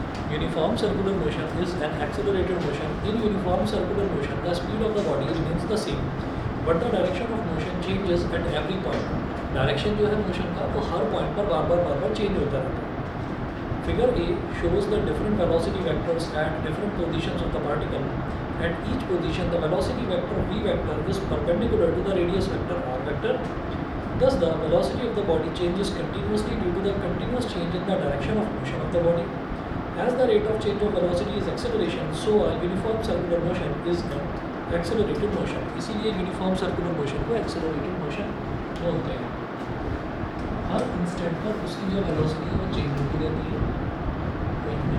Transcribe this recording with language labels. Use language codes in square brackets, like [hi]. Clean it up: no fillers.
[en] Uniform circular motion is an accelerated motion. In uniform circular motion, the speed of the body remains the same, but the direction of motion changes at every point. [hi] Direction जो है motion का वो हर point पर बार बार change होता रहता है। [en] Figure A shows the different velocity vectors at different positions of the particle. At each position, the velocity vector v vector is perpendicular to the radius vector r vector. Thus, the velocity of the body changes continuously due to the continuous change in the direction of motion of the body. As the rate of change of velocity is acceleration, so a uniform circular motion is an accelerated motion. [hi] इसीलिए uniform circular motion को accelerated motion बोलते हैं। हर instant पर उसकी जो velocity है वो change होती रहती है।